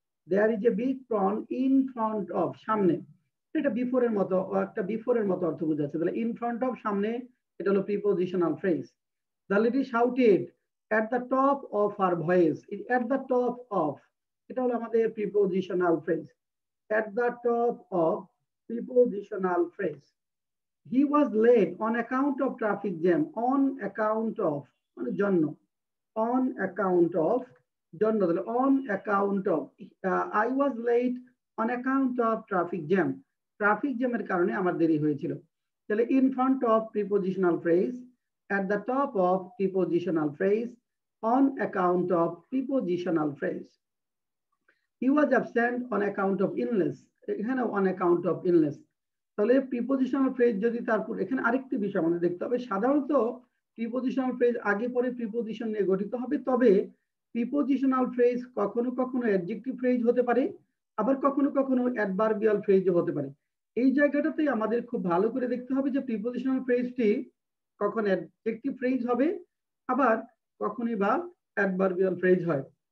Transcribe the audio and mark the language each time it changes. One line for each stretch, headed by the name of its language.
English: there is a big pond in front of,
Bangla: সামনে। এটা বিফোরের মতো, একটা বিফোরের মতো অর্থ বোঝাচ্ছে। তাহলে ইন ফ্রন্ট অফ, সামনে, এটা হলো prepositional phrase.
English: The lady shouted at the top of her voice. At the top of,
Bangla: এটা হলো আমাদের prepositional phrase.
English: At the top of, prepositional phrase. He was late on account of traffic jam. On account of,
Bangla: মানে জন্য,
English: on account of, জন্য, তাহলে on account of, I was late on account of traffic jam.
Bangla: Traffic জ্যামের কারণে আমার দেরি হয়েছিল।
English: তাহলে in front of prepositional phrase, at the top of prepositional phrase, on account of prepositional phrase. He was absent on account of illness. এখানে on account of illness।
Bangla: তাহলে prepositional phrase যদি তারপর, এখানে আরেকটি বিষয় আমাদের দেখতে হবে, সাধারণত প্রিপোজিশনাল ফ্রেজ আগে পরে প্রিপোজিশন নিয়ে গঠিত হবে। তবে প্রিপোজিশনাল ফ্রেজ কখনো কখনো অ্যাডজেক্টিভ ফ্রেজ হতে পারে, আবার কখনো কখনো অ্যাডভার্বিয়াল ফ্রেজও হতে পারে। এই জায়গাটাতে আমাদের খুব ভালো করে দেখতে হবে যে প্রিপোজিশনাল ফ্রেজটি কখন অ্যাডজেক্টিভ ফ্রেজ হবে, আবার কখনই বা অ্যাডভার্বিয়াল ফ্রেজ হয়।